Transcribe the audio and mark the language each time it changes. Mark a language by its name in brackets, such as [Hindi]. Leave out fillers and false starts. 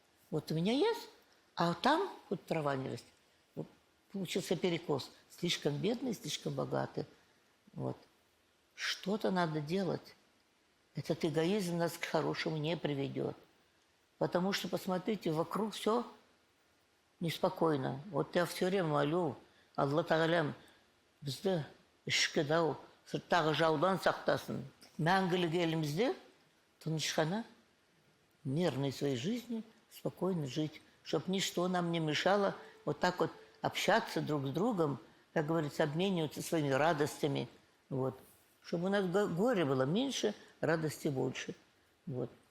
[Russian] Вот у меня есть, а там хоть трава не растет. Вот получился перекос. Слишком бедный, слишком богатый. Вот. Что-то надо делать. Этот эгоизм нас к хорошему не приведет. Потому что, посмотрите, вокруг все неспокойно. Вот я все время молю, [Kazakh] Алла Тағалам бізді ішкі дау сырттағы жаудан сақтасын. Мәңгілік елімізде тыныш қана [Russian] мирной своей жизни спокойно жить, чтобы ничто нам не мешало вот так вот общаться друг с другом, как говорится, обмениваться своими радостями. Вот. Чтобы у нас горе было меньше, радости больше. Вот.